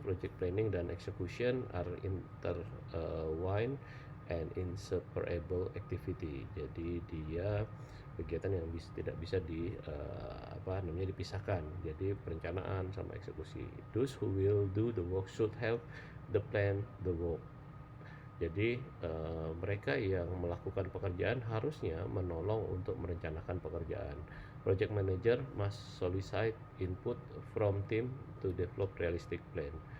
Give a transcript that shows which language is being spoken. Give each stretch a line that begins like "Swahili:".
English: Project planning dan execution are intertwined and inseparable activity.
Indonesian: Jadi dia kegiatan yang tidak bisa dipisahkan. Jadi perencanaan sama eksekusi.
English: Those who will do the work should help the plan the work.
Indonesian: Jadi mereka yang melakukan pekerjaan harusnya menolong untuk merencanakan pekerjaan.
English: Project manager must solicit input from team to develop realistic plan.